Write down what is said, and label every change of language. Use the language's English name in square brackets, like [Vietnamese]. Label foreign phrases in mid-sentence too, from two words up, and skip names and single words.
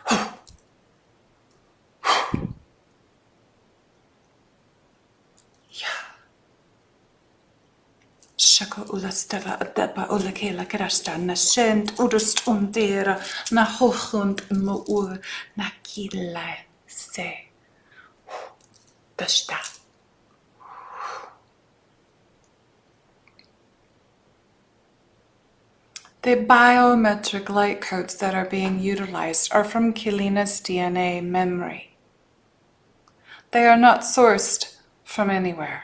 [English] Shaka ula stella adeba ula kela krasta na shent udust dera na hochund mo na kila se dashta. The biometric light codes that are being utilized are from Kilina's DNA memory. They are not sourced from anywhere.